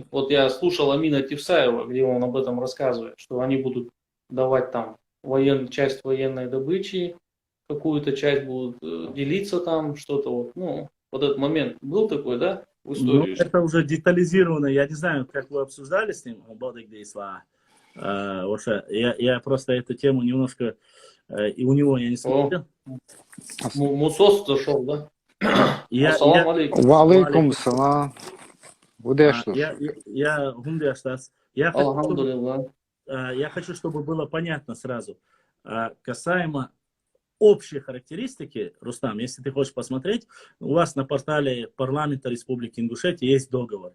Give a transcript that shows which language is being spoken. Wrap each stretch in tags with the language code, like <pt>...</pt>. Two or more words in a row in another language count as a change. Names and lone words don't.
<ru>Вот я слушал Амина Тевсаева, где он об этом рассказывает, что они будут давать там часть военной добычи, какую-то часть будут делиться там, что-то вот этот момент был такой, да, в истории? Ну, это уже детализировано, я не знаю, как вы обсуждали с ним, я просто эту тему немножко, и у него я не смотрел. Мусос зашел, да?</ru> <ar>السلام عليكم. وعليكم السلام.</ar> <ru>Я хочу, чтобы было понятно сразу. Касаемо общей характеристики, Рустам, если ты хочешь посмотреть, у вас на портале парламента Республики Ингушетия есть договор.</ru>